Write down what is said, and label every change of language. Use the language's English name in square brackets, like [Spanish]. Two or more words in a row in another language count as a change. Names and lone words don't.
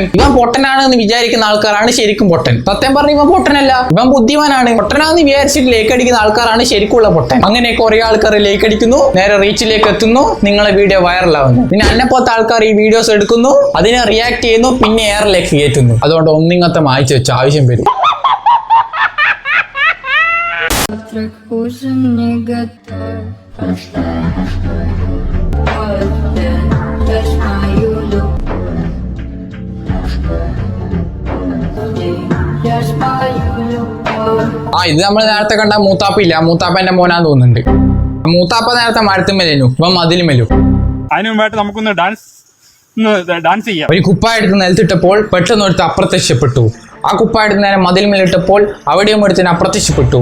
[Malayalam] ഇവൻ പൊട്ടനാണ് എന്ന് വിചാരിക്കുന്ന ആൾക്കാരാണ് ശരിക്കും പൊട്ടൻ. സത്യം പറഞ്ഞ ഇവൻ പൊട്ടനല്ല, ഇവൻ ബുദ്ധിമാനാണ്. പൊട്ടനാന്ന് വിചാരിച്ചിട്ട് ലൈക്ക് അടിക്കുന്ന ആൾക്കാരാണ് ശരിക്കുള്ള പൊട്ടൻ. അങ്ങനെ കുറെ ആൾക്കാർ ലൈക്ക് അടിക്കുന്നു, നേരെ റീച്ചിലേക്ക് എത്തുന്നു, നിങ്ങളെ വീഡിയോ വൈറലാവുന്നു. പിന്നെ എന്നെപ്പോലത്തെ ആൾക്കാർ ഈ വീഡിയോസ് എടുക്കുന്നു, അതിനെ റിയാക്ട് ചെയ്യുന്നു, പിന്നെ എയറിലേക്ക് കയറ്റുന്നു. അതുകൊണ്ട് ഒന്നിങ്ങത്തെ മായ്ച്ചു വെച്ച ആവശ്യം വരും. [Russian] Ужин не готов. Ждешь мою любовь. Ждешь мою любовь. [Malayalam] ഇത് നമ്മൾ നേരത്തെ കണ്ട മൂത്താപ്പില്ല, മൂത്താപ്പന്റെ മോനാന്ന് തോന്നുന്നുണ്ട്. മൂത്താപ്പ നേരത്തെ മരത്തുമ്മേലു, ഇപ്പൊ മതിലുമേലു. അതിനു മുമ്പായിട്ട് നമുക്കൊന്ന് ഡാൻസ് ചെയ്യാം. ഒരു കുപ്പായ എടുത്ത് നിലത്തിട്ടപ്പോൾ പെട്ടെന്ന് എടുത്ത് അപ്രത്യക്ഷപ്പെട്ടു. ആ കുപ്പായ എടുത്ത് നേരെ മതിൽമേലിട്ടപ്പോൾ അവിടെയും ഒരുത്തിന് അപ്രത്യക്ഷപ്പെട്ടു.